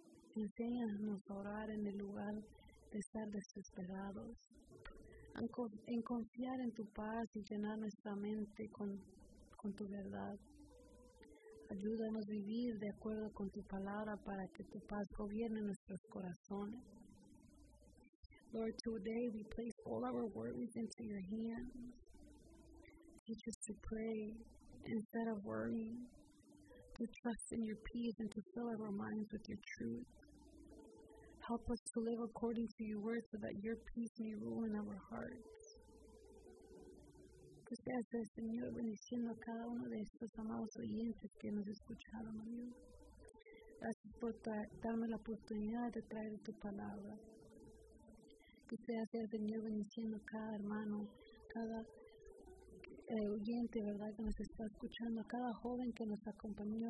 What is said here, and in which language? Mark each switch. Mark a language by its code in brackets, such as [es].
[es] Enséñanos a orar en el lugar de estar desesperados, en confiar en tu paz y llenar nuestra mente con tu verdad. Ayúdanos a vivir de acuerdo con tu palabra para que tu paz gobierne nuestros corazones. [en] Lord, today we place all our worries into your hands. Teach us to pray instead of worrying, to trust in your peace and to fill our minds with your truth. Help us to live according to your word so that your peace may rule in our hearts. [es] Que seas el Señor bendiciendo a cada uno de estos amados oyentes que nos escucharon, Dios. Gracias por darme la oportunidad de traer tu palabra. Que seas el Señor bendiciendo a cada hermano, cada oyente, ¿verdad?, que nos está escuchando, a cada joven que nos acompañó.